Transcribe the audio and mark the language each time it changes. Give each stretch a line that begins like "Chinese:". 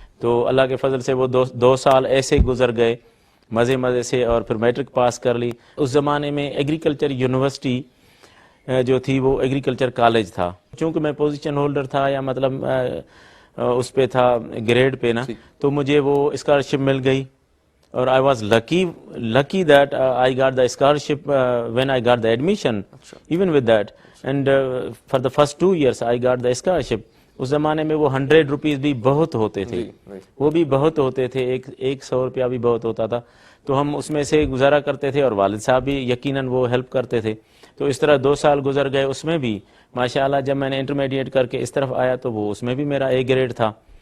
Hindi: तो अल्लाह के फजल से वो दो साल ऐसे गुजर गए मज़े मज़े से, और फिर मैट्रिक पास कर ली। उस ज़माने में एग्रीकल्चर यूनिवर्सिटी जो थी वो एग्रीकल्चर कॉलेज था। चूँकि मैं पोजीशन होल्डर था, या मतलब उस पे था ग्रेड पे ना, तो मुझे वो स्कॉलरशिप मिल गई। और
English: I was lucky that I got the scholarship when I got the admission, even with that, and for the first 2 years I got the scholarship.
Hindi: उस ज़माने में वो 100 रुपीज़ भी बहुत होते थे, वो भी बहुत होते थे, एक 100 रुपया भी बहुत होता था। तो हम उसमें से गुजारा करते थे और वालिद साहब भी यकीनन वो हेल्प करते थे। तो इस तरह 2 साल गुजर गए। उसमें भी माशाल्लाह जब मैंने इंटरमीडिएट करके इस तरफ आया तो वो उसमें भी मेरा A ग्रेड था।